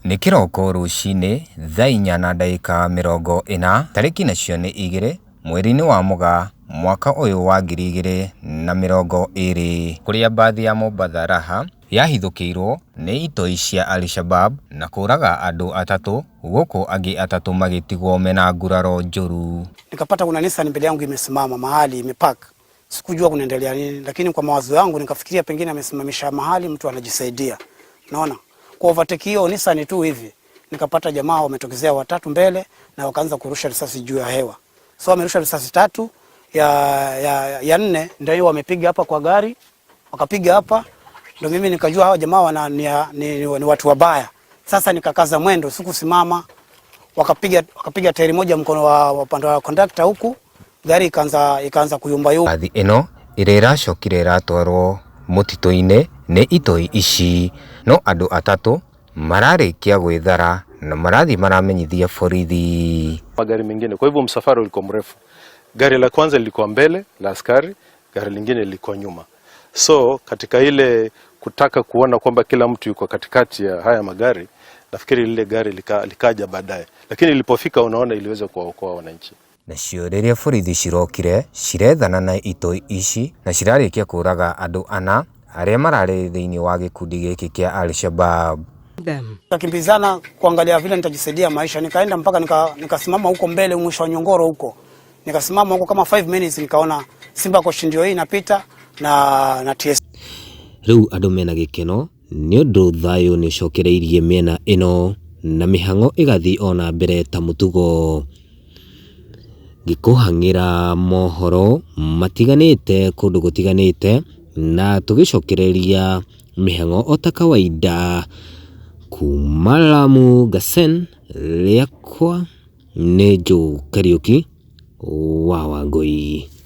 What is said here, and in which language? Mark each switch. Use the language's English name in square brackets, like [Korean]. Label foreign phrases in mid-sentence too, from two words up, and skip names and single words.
[Kikuyu] Nĩ kĩroko rũcinĩ thaa 4:40 tarĩki nacio nĩ 2 mweri-inĩ wa Mũgaa mwaka ũyũ wa 2020 kũrĩa mbathi ya Mombasa Raha yahithũkĩirwo nĩ itoi cia Al-Shabab na kũraga andũ 3 gũkũ angĩ 3 magĩtigwo mena nguraro njũru. [Swahili] Nikapata kuna Nissan mbele yangu imesimama mahali imepark. Sikujua kunaendelea nini, lakini kwa mawazo yangu nikafikiria pengine amesimamisha mahali mtu anajisaidia. Naona kwa overtake hiyo Nissan tu hivi nikapata jamaa wametokezea 3 mbele na wakaanza kurusha risasi juu ya hewa. So wamerusha risasi 3 ya 4 ndio wamepiga hapa kwa gari, wakapiga hapa, ndio mimi nikajua hawa jamaa ni watu wabaya. Sasa nikakaza mwendo, sikusimama, wakapiga tairi moja mkono wa upande wa conductor huku, gari ikaanza kuyumba yumba. [Kikuyu] Mbathi ĩno ĩrĩa ĩracokire ĩratwarwo mũtitũ-inĩ nĩ itoi ici, no andũ 3 mararĩkia gwĩthara na marathi maramenyithia borithi. [Swahili] Magari mengine, kwa hivyo msafara ulikuwa mrefu. Gari la kwanza lilikuwa mbele la askari, gari lingine lilikuwa nyuma. So katika ile kutaka kuona kwamba kila mtu yuko katikati ya haya magari, nafikiri lile gari likaja baadaye, lakini ilipofika unaona iliweza kuwaokoa wananchi. [Kikuyu] Nacio rĩrĩa borithi cirokire cirethana na itoi ici na cirarĩkia kũraga andũ 4 arĩa mararĩ thĩinĩ wa gĩkundi gĩkĩ kĩa Al-Shabab. [Swahili] Nikakimbizana kuangalia vile nitajisaidia maisha, nikaenda mpaka nikasimama huko mbele mwisho wa Nyongoro huko. Nikasimama huko kama 5 minutes, nikaona Simba Coach ndio hii inapita na TS. [Kikuyu] Rĩu andũ mena gĩkeno nĩ ũndũ thayũ nĩ ũcokereirie mĩena ĩno na mĩhang'o ĩgathiĩ ona mbere ta mũtugo. Gĩkũhang'ĩra mohoro matiganĩte kũndũ gũtiganĩte na tũgĩcokereria mĩhang'o o ta kawaida kuma Lamu Gasen, rĩakwa nĩ Joe Kariuki wa Wangũi.